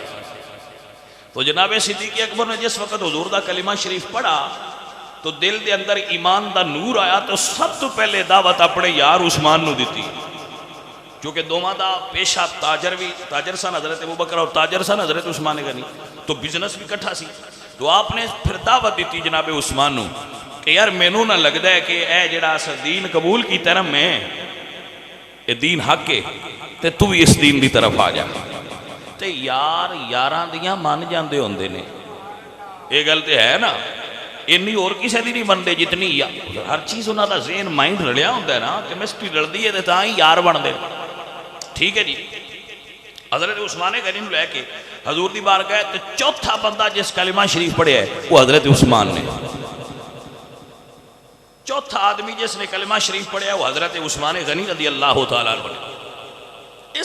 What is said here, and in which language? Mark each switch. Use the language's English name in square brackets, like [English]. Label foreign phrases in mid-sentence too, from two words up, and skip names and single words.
[Punjabi] تو جناب صدیق اکبر نے جس وقت حضور دا کلمہ شریف پڑھا تو دل دے اندر ایمان دا نور آیا، تو سب تو پہلے دعوت اپنے یار عثمان نو دیتی، کیونکہ دوواں دا پیشہ تاجر سن حضرت ابو بکر اور تاجر سن حضرت عثمان غنی، تو بزنس بھی کٹھا سی۔ تو آپ نے پھر دعوت دیتی جناب عثمان نو کہ یار مینوں نہ لگدا ہے کہ اے جڑا اس دین قبول کیتا نا، میں اے دین حق ہے تے تو بھی اس دین دی طرف آ جا۔ تے یار یاراں دیاں مان جاندے ہوندے نے، یہ گل تے ہے نا، اینی اور کسے دی نہیں بندے جتنی ہر چیز انہاں دا ذہن مائنڈ رلیا ہوندا ہے نا، کیمسٹری رلدی ہے تے تاں ہی یار بندے۔ ٹھیک ہے جی، حضرت عثمان غنی نو لے کے حضور دی بارگاہ تے چوتھا بندہ جس کلمہ شریف پڑھیا ہے وہ حضرت عثمان نے، چوتھا آدمی جس نے کلمہ شریف پڑھیا ہے وہ حضرت عثمان غنی [Arabic] رضی اللہ تعالیٰ عنہ۔